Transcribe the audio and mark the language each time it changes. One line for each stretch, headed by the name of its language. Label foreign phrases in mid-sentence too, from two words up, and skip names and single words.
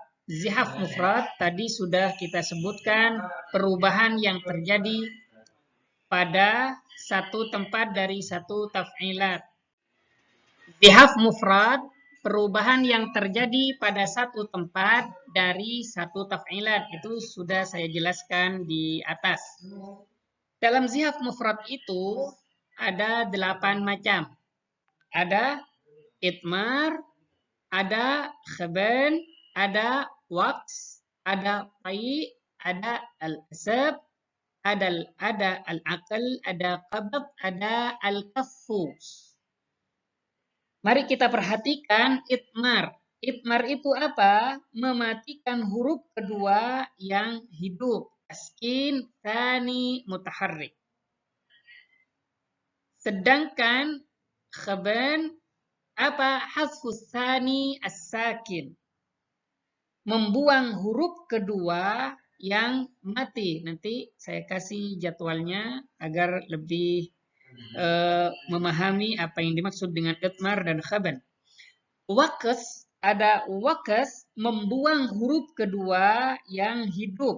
Arabic: زحاف مفرد
Indonesian: tadi sudah kita sebutkan perubahan yang terjadi pada satu tempat dari satu taf'ilat.
Arabic: زحاف مفرد
Indonesian: perubahan yang terjadi pada satu tempat dari satu taf'ilat. Itu sudah saya jelaskan di atas. Dalam
Arabic: زحاف مفرد
Indonesian: itu ada 8 macam. Ada itmar, ada khaban, ada waqs, ada tai, ada al-asab, ada al-aqal, ada qabd, ada al-kaffu. Mari kita perhatikan itmar. Itmar itu apa? Mematikan huruf kedua yang hidup.
Arabic: تسكين الثاني المتحرك.
Indonesian: Sedangkan khaban apa?
Arabic: حذف الثاني الساكن.
Indonesian: Membuang huruf kedua yang mati. Nanti saya kasih jadwalnya agar lebih memahami apa yang dimaksud dengan itmar dan khaban. Waqas, ada waqas membuang huruf kedua yang hidup.